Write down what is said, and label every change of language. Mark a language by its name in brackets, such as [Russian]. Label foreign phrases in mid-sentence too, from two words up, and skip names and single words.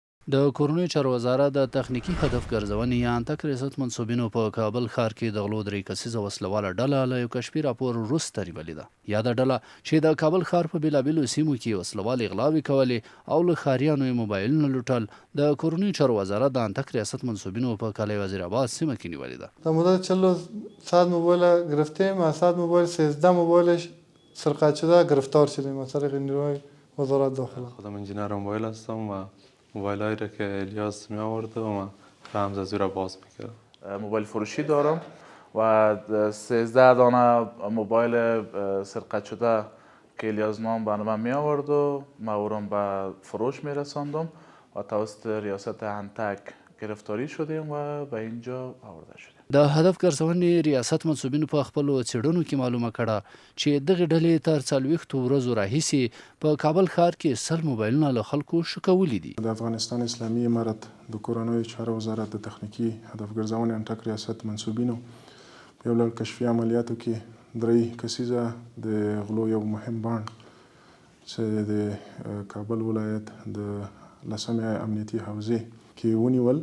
[Pashto] د کورنیو چارو وزارت د تخنیکي هدف ګرځونې یا انتک ریاست منصوبینو په کابل ښار کې د غلو 3 کسیزه وسلواله ډله له یو کشفي راپور وروسته نیولې ده. یاده ډله چې د کابل ښار په بېلابېلو سیمو کې وسلوالې غلاوې کولې او له ښاریانو یې موبایلونه لوټل، د کورنیو چارو وزارت د انتک ریاست منصوبینو په کالی وزیرآباد سیمه کې نیولې ده. [Persian] در مدت 40 موبایل گرفتیم، از 100 موبایل 13 موبایلش سرقت شده گرفتار شدیم از طریق نیروهای وزارت داخله. خودم انجینر موبایل هستم و موبایلایی را که الیاس می آورده و من رمز از او را باز میکردم. موبایل فروشی دارم و 13 دانه موبایل سرقت شده که الیاس نام به من می آورد و من او را به فروش می رساندم و توسط ریاست انتک گرفتاری شدیم و به اینجا آورده شدیم. [Pashto] د هدف ګرځونې ریاست منصوبینو په خپلو څېړنو کې معلومه کړه چې دغې ډلې تر 40 ورځو راهیسې په کابل ښار کې 100 موبایلونه له خلکو شکولي دي. د افغانستان اسلامي امارت د کورنیو چارو وزارت د تخنیکي هدف ګرځونې انټک ریاست منصوبینو په یو ډول کشفي عملیاتو کې 3 کسیزه د غلو یو مهم بانډ چې د کابل ولایت د 10مې امنیتي حوزې کې ونیول.